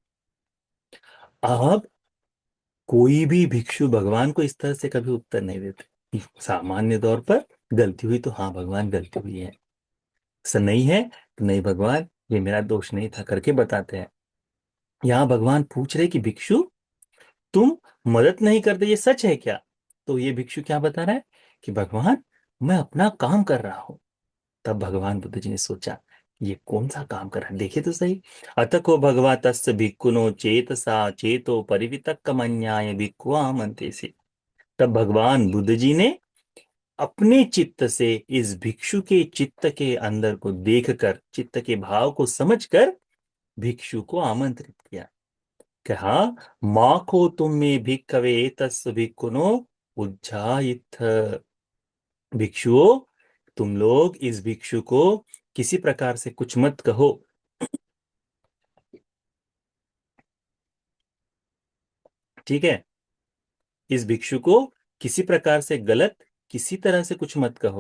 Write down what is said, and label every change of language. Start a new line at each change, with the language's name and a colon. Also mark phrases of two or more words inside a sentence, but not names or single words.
Hindi: अब कोई भी भिक्षु भगवान को इस तरह से कभी उत्तर नहीं देते, सामान्य तौर पर गलती हुई तो हाँ भगवान गलती हुई है, ऐसा नहीं है तो नहीं भगवान ये मेरा दोष नहीं था करके बताते हैं। यहाँ भगवान पूछ रहे कि भिक्षु तुम मदद नहीं करते, ये सच है क्या। तो ये भिक्षु क्या बता रहा है कि भगवान मैं अपना काम कर रहा हूं। तब भगवान बुद्ध जी ने सोचा ये कौन सा काम कर रहा है, देखे तो सही।
Pali: अत को भगवा तस् भिक्खुनो चेतसा चेतो परिवितक्कमन्याय भिक्खु आमंते से।
Hindi: तब भगवान बुद्ध जी ने अपने चित्त से इस भिक्षु के चित्त के अंदर को देखकर, चित्त के भाव को समझकर भिक्षु को आमंत्रित किया, कहा
Pali: माखो तुम में भिक्खवे तस् भिक्खुनो उज्जायिथ।
Hindi: भिक्षुओं, तुम लोग इस भिक्षु को किसी प्रकार से कुछ मत कहो, ठीक है, इस भिक्षु को किसी प्रकार से गलत, किसी तरह से कुछ मत कहो।